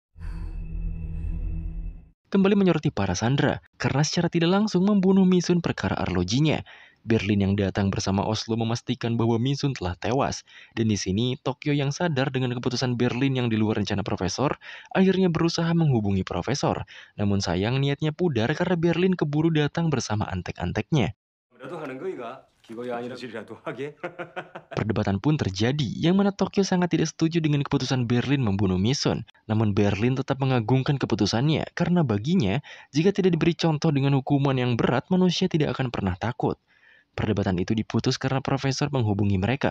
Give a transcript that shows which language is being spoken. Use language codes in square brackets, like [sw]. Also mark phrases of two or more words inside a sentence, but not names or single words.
[id] Kembali menyoroti para Sandra, karena secara tidak langsung membunuh Misun perkara arlojinya. Berlin yang datang bersama Oslo memastikan bahwa Misun telah tewas. Dan di sini, Tokyo yang sadar dengan keputusan Berlin yang di luar rencana profesor, akhirnya berusaha menghubungi profesor. Namun sayang niatnya pudar karena Berlin keburu datang bersama antek-anteknya. [ko] 뭐라도 하는 거이가 기거이 아니라 질이라도 하게. [id] Perdebatan pun terjadi, yang mana Tokyo sangat tidak setuju dengan keputusan Berlin membunuh Misun. Namun Berlin tetap mengagungkan keputusannya, karena baginya, jika tidak diberi contoh dengan hukuman yang berat, manusia tidak akan pernah takut. Perdebatan itu diputus karena profesor menghubungi mereka.